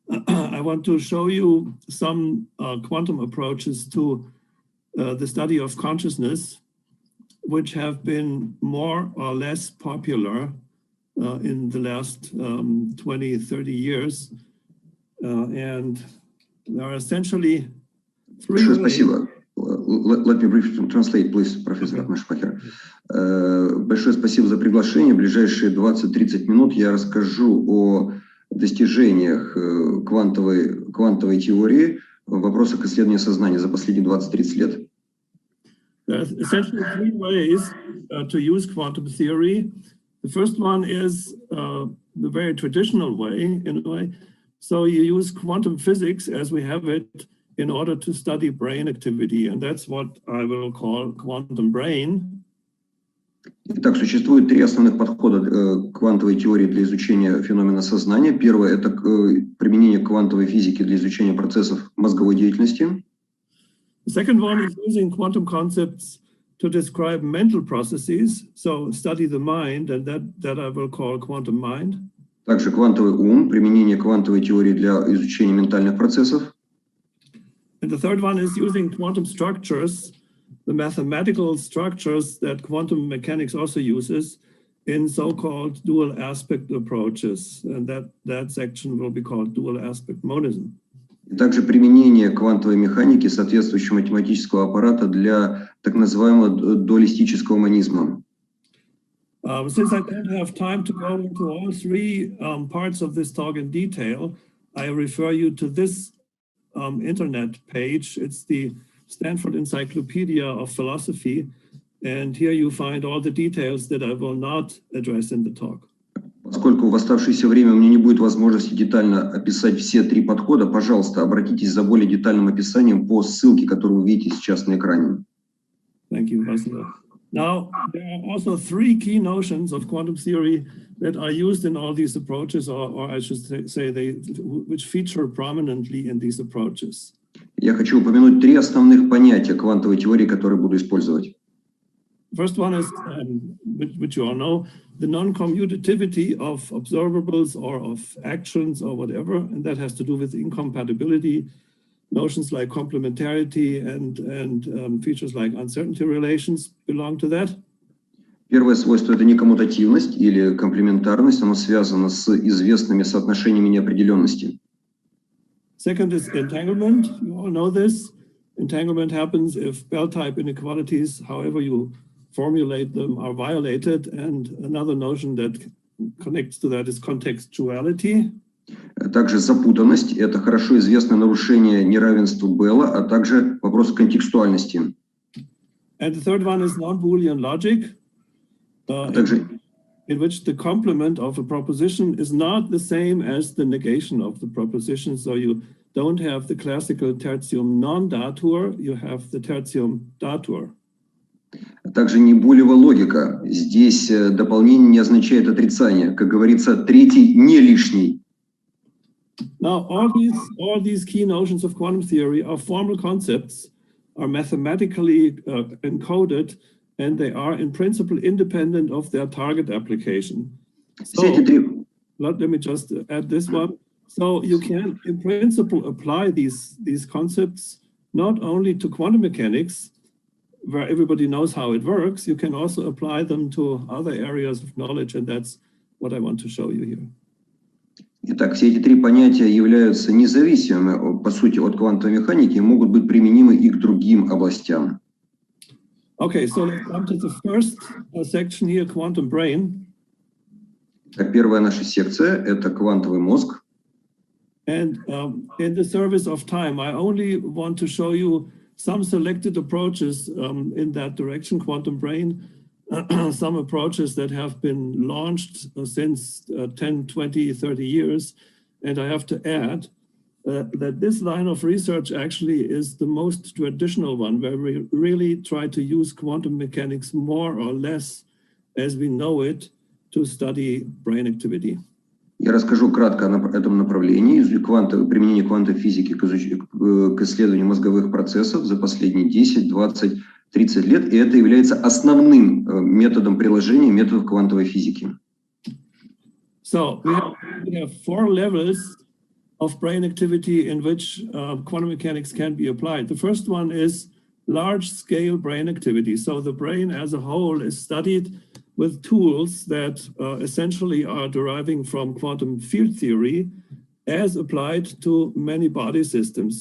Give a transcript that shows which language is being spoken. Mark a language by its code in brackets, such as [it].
[en] I want to show you some quantum approaches to the study of consciousness, which have been more or less popular in the last 20, 30 years. And there are essentially three ways. [ru] Спасибо. [en] Let me briefly translate, please, профессор Атманшпахер. [ru] Большое спасибо за приглашение. В ближайшие 20-30 минут я расскажу о достижениях квантовой теории в вопросах исследования сознания за последние 20-30 лет. [en] There are essentially three ways to use quantum theory. The first one is the very traditional way, in a way. So you use quantum physics as we have it in order to study brain activity, and that's what I will call quantum brain. [ru] Итак, существует три основных подхода квантовой теории для изучения феномена сознания. Первое – это применение квантовой физики для изучения процессов мозговой деятельности. [en] The second one is using quantum concepts to describe mental processes, so study the mind, and that I will call quantum mind. [ru] Также квантовый ум, применение квантовой теории для изучения ментальных процессов. [en] And the third one is using quantum structures, the mathematical structures that quantum mechanics also uses in so-called dual aspect approaches, and that section will be called dual aspect monism. [ru] И также применение квантовой механики, соответствующего математического аппарата для так называемого дуалистического монизма. [en] Since I don't have time to go into all three parts of this talk in detail, I refer you to this internet page. It's the Stanford Encyclopedia of Philosophy, and here you find all the details that I will not address in the talk. [ru] Поскольку в оставшееся время у меня не будет возможности детально описать все три подхода, пожалуйста, обратитесь за более детальным описанием по ссылке, которую вы видите сейчас на экране. [en] Thank you, Vasily. Now, there are also three key notions of quantum theory that are used in all these approaches, or I should say, which feature prominently in these approaches. [ru] Я хочу упомянуть три основных понятия квантовой теории, которые буду использовать. [en] First one is, which you all know, the non-commutativity of observables or of actions or whatever, and that has to do with incompatibility. Notions like complementarity and features like uncertainty relations belong to that. [ru] Первое свойство – это некоммутативность или комплементарность, оно связано с известными соотношениями неопределенности. [en] Second is entanglement. You all know this. Entanglement happens if bell-type inequalities, however you formulate them, are violated. And another notion that connects to that is contextuality. [ru] Также запутанность – это хорошо известное нарушение неравенства Белла, а также вопрос контекстуальности. [en] And the third one is non-Boolean logic, in which the complement of a proposition is not the same as the negation of the proposition. So you don't have the classical tertium non datur, you have the tertium datur. [ru] Также не булева логика. Здесь дополнение не означает отрицание. Как говорится, третий не лишний. [en] Now, all these key notions of quantum theory are formal concepts, are mathematically encoded, and they are in principle independent of their target application. So, let me just add this one. So you can, in principle, apply these concepts not only to quantum mechanics, where everybody knows how it works, you can also apply them to other areas of knowledge, and that's what I want to show you here. [ru] Итак, все эти три понятия являются независимыми, по сути, от квантовой механики и могут быть применимы и к другим областям. [en] Okay, so let's come to the first section here, quantum brain. [ru] Так, первая наша секция – это квантовый мозг. [en] And in the service of time, I only want to show you some selected approaches in that direction, quantum brain, some approaches that have been launched since 10, 20, 30 years. And I have to add that this line of research actually is the most traditional one, where we really try to use quantum mechanics more or less as we know it to study brain activity. [ru] Я расскажу кратко о этом направлении, применение квантовой физики к исследованию мозговых процессов за последние 10, 20, 30 лет, и это является основным методом приложения методов квантовой физики. [en] So we have 4 levels of brain activity in which quantum mechanics can be applied. The first one is large-scale brain activity. So the brain as a whole is studied with tools that essentially are deriving from quantum field theory as applied to many body systems.